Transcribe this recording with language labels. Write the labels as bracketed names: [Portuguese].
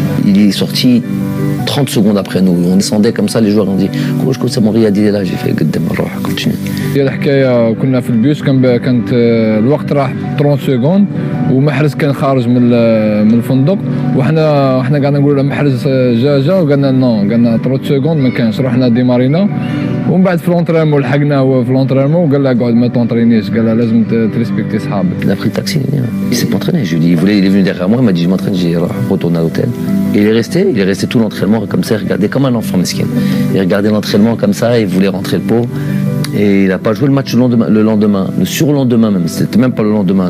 [French] Il est sorti 30 secondes après nous. On descendait comme ça, les joueurs ont dit « c'est mon Riyad, il est là ». J'ai fait « continue ». [Arabic] هي الحكايه كنا في البيوس كانت الوقت راح 30 سكوند ومحرز كان خارج من الفندق وحنا قاعدين نقولوا له محرز جا وقالنا نو قالنا 30 سكوند ما كانش رحنا ديمارينا ومن بعد في لونطرينمون لحقناه هو في لونطرينمون وقال له اقعد ما تونطرينيش قال له لازم تريسبكتي صحابك. [French] Il a pris le taxi, il s'est pas entraîné. Je lui ai dit, il est venu derrière moi, il m'a dit je m'entraîne, j'ai retourné à l'hôtel. Et il est resté tout l'entraînement comme ça, il regardait comme un enfant mesquin. Il regardait l'entraînement comme ça, il voulait rentrer le pot. Et il n'a pas joué le match le lendemain, le surlendemain même, c'était même pas le lendemain.